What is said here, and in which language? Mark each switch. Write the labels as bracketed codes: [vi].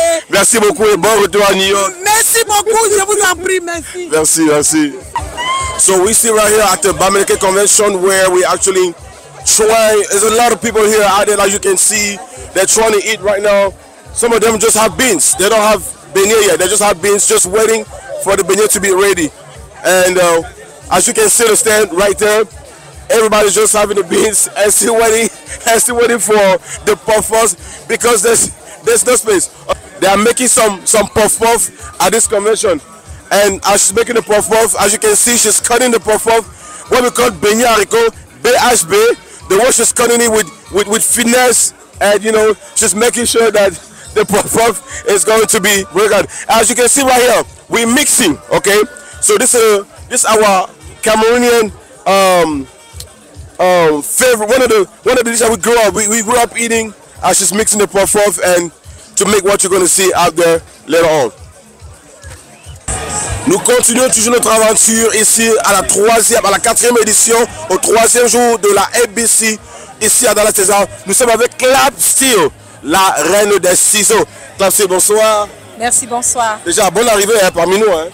[fr] Merci beaucoup et bon retour à New York. Merci beaucoup, je vous en prie, merci. Merci. [en] So we see right here at the Bamileke Convention where we actually try. There's a lot of people here out there, as you can see. They're trying to eat right now. Some of them just have beans. They don't have beignet yet. They just have beans, just waiting for the beignet to be ready. And as you can see the stand right there, everybody's just having the beans and still waiting for the puff-puffs because there's no space. They are making some puff-puff at this convention. And as she's making the puff-puff, as you can see, she's cutting the puff-puff, what we call beignet haricot, BHB. The way she's cutting it with finesse, and you know, she's making sure that the puff-puff is going to be very good. As you can see right here, we're mixing, okay? So this is our Cameroonian favorite, one of the dishes that we grew up eating. As she's mixing the puff-puff and to make what you're going to see out there later on. [fr] Nous continuons toujours notre aventure ici à la 4e édition, au 3e jour de la ABC ici à Dallas, Texas. Nous sommes avec Clap Steel, la reine des ciseaux. Clap Steel, bonsoir. Merci, bonsoir. Déjà, bonne arrivée parmi nous, hein.